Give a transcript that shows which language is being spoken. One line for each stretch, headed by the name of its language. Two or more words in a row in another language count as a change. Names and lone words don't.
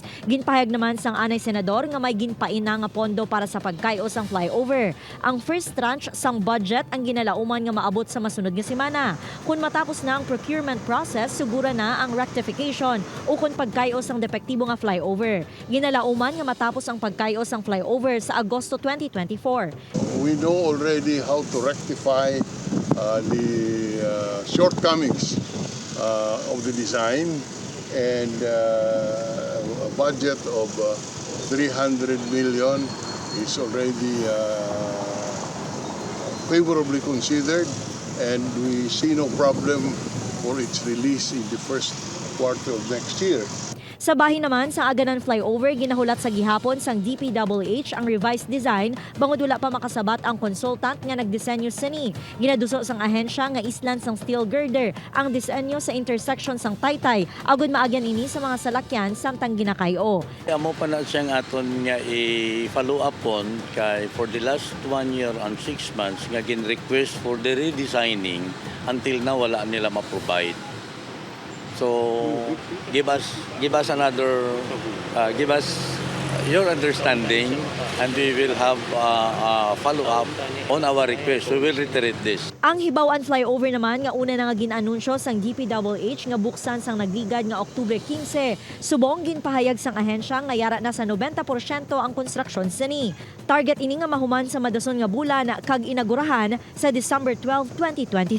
Hiligaynon: Ginpahayag naman sang anay senador nga may ginpaina nga pondo para sa pagkayo sang flyover. Ang first tranche sang budget ang ginalauman nga maabot sa masunod nga semana. Kung matapos na ang
English: procurement process,
Hiligaynon: sugura na ang rectification o kung pagkayos ang depektibo nga flyover. Ginalauman nga matapos ang pagkayos ang flyover sa Agosto 2024.
English: We know already how to rectify the shortcomings of the design, and a budget of 300 million is already favorably considered, and we see no problem for its release in the first quarter of next year.
Hiligaynon: Sa bahin naman sa Aganan flyover, ginahulat sa gihapon sang DPWH ang revised design bangod wala pa makasabat ang consultant nga nagdisenyo sini. Ginaduso sang ahensya nga island sang steel girder ang disenyo sa intersection sang Taytay agud maagyan ini sa mga salakyan samtang ginakayo. Amo pa na siyang aton nga i-
English: follow up on
Hiligaynon: kay
English: for the last 1 year and 6 months
Hiligaynon: nga gin-request
English: for the redesigning until
Hiligaynon: na wala nila ma-provide.
English: So give us your understanding, and we will have follow up on our request. We will reiterate this.
Hiligaynon: Ang Hibawan flyover naman nga una na nga ginanunsyo sang DPWH nga buksan sang nagligad nga Oktubre 15. Subong ginpahayag sang ahensya nga yara na sa 90% ang konstruksyon sini. Target ini nga mahuman sa madason nga bulan kag inagurahan sa December 12, 2023.